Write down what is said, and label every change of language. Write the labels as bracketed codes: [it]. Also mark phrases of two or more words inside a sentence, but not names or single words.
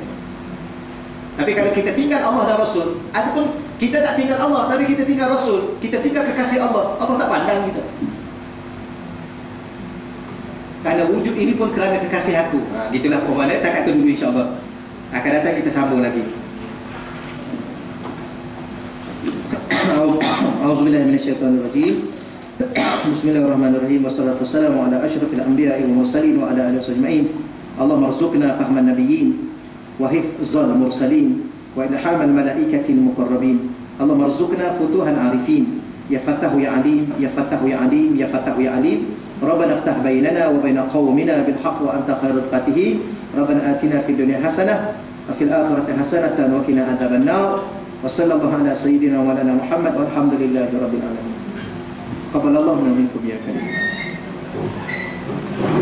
[ms] Tapi kalau kita tinggal Allah dan Rasul, ataupun kita tak tinggal Allah tapi kita tinggal Rasul, kita tinggal kekasih Allah, Allah tak pandang kita. Kerana wujud ini pun kerana kekasih aku. Gitulah perbuatan. Tak kata dulu insyaAllah. Akan datang kita sambung lagi. [ar] أعوذ بالله من الشيطان الرجيم. بسم الله الرحمن الرحيم. والصلاة والسلام على أشرف الأنبياء والمرسلين وعلى آله أجمعين. اللهم ارزقنا فهم النبيين وحفظ المرسلين وإلهام الملائكة المقربين. اللهم ارزقنا فتوح العارفين. يا فتاح يا عليم، يا فتاح يا عليم، يا فتاح يا عليم. ربنا افتح بيننا وبين قومنا بالحق وأنت خير الفاتحين. ربنا آتنا في الدنيا حسنة وفي الآخرة حسنة وقنا عذاب النار. وصلى الله على سيدنا وعلى محمد والحمد لله رب العالمين. تقبل الله منكم يا كريم.